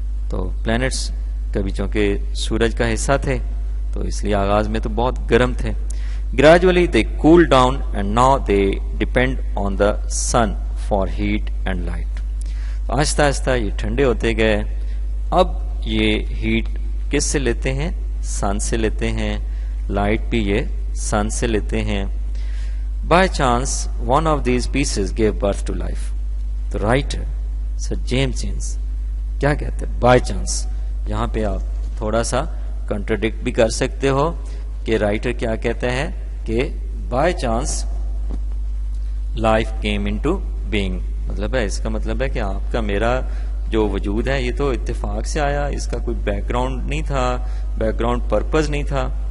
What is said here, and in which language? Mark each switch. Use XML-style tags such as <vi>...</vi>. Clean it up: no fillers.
<ur>تو پلانٹس کبھی چونکہ سورج کا حصہ تھے تو اس لیے آغاز میں تو بہت گرم تھے.</ur> <en>Gradually they cooled down and now they depend on the sun for heat and light.</en> <ur>آہستہ آہستہ یہ ٹھنڈے ہوتے گئے. اب یہ ہیٹ کس سے لیتے ہیں؟ سن سے لیتے ہیں. لائٹ بھی یہ سن سے لیتے ہیں.</ur> <en>By chance one of these pieces gave birth to life. The writer</en> <ur>Sir James Jeans کیا کہتے ہیں؟ By chance. یہاں پہ آپ تھوڑا سا کنٹراڈکٹ بھی کر سکتے ہو کہ رائٹر کیا کہتا ہے کہ</ur> <en>By chance life came into being.</en> <ur>مطلب ہے اس کا مطلب ہے کہ آپ کا میرا جو وجود ہے یہ تو اتفاق سے آیا, اس کا کوئی بیک گراؤنڈ نہیں تھا, بیک گراؤنڈ پرپز نہیں تھا.</ur>